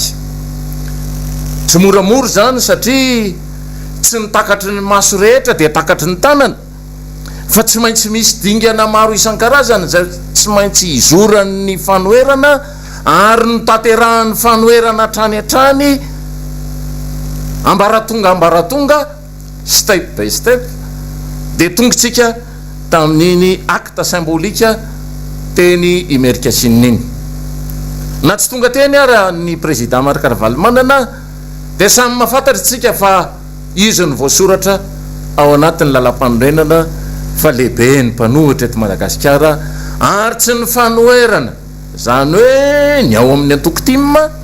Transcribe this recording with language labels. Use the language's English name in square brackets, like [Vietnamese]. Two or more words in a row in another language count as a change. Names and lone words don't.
[Malagasy] Tsy moramora zany satria tsy nitakatry ny maso rehetra dia takatry ny tanana, fa tsy maintsy misy dingana maro isan-karazany zay tsy maintsy izoran'ny fanoerana ary notanterahan'ny fanoerana hatrany hatrany ambaratonga [English] step by step [Malagasy] dia tongotsika tamin'iny acte symbolika teny Amerika Sininy. Na tsy tonga teny ara ny président Miara-Manonja dia samy mahafantatra tsika fa izy ny voasoratra ao anatin'ny lalam-panorenana fa lehibe ny mpanohitra eto Madagasikara ary tsy ny fanoerana zany hoe ny ao amin'ny antoko-timma